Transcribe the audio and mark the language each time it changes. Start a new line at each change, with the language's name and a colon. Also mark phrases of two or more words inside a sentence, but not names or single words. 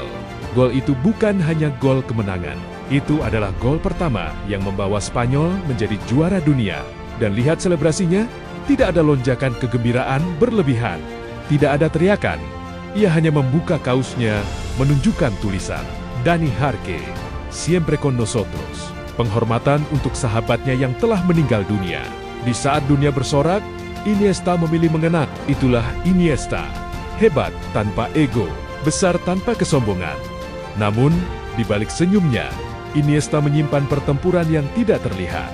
Indonesian: Gol itu bukan hanya gol kemenangan. Itu adalah gol pertama yang membawa Spanyol menjadi juara dunia. Dan lihat selebrasinya, tidak ada lonjakan kegembiraan berlebihan. Tidak ada teriakan. Ia hanya membuka kausnya, menunjukkan tulisan,
Spanish: Dani Jarque, siempre con nosotros.
Indonesian: Penghormatan untuk sahabatnya yang telah meninggal dunia. Di saat dunia bersorak, Iniesta memilih mengenang. Itulah Iniesta. Hebat tanpa ego, besar tanpa kesombongan. Namun, di balik senyumnya, Iniesta menyimpan pertempuran yang tidak terlihat.